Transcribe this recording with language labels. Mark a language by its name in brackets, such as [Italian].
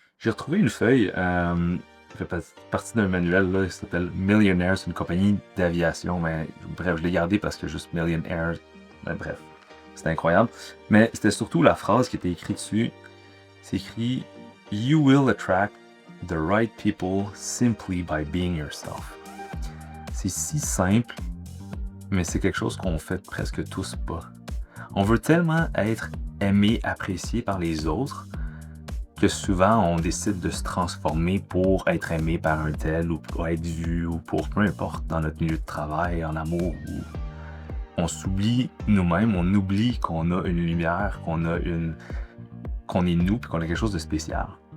[French] J'ai retrouvé une feuille, qui fait partie d'un manuel là, qui s'appelle Millionaire, c'est une compagnie d'aviation, mais bref, je l'ai gardé parce que juste Millionaire, ben, bref, c'est incroyable. Mais c'était surtout la phrase qui était écrite dessus. C'est écrit [English] You will attract the right people simply by being yourself. [French] C'est si simple, mais c'est quelque chose qu'on fait presque tous pas. On veut tellement être aimé, apprécié par les autres que souvent on décide de se transformer pour être aimé par un tel ou pour être vu ou pour peu importe dans notre milieu de travail, en amour ou on s'oublie nous-mêmes, on oublie qu'on a une lumière, qu'on est nous puis qu'on a quelque chose de spécial.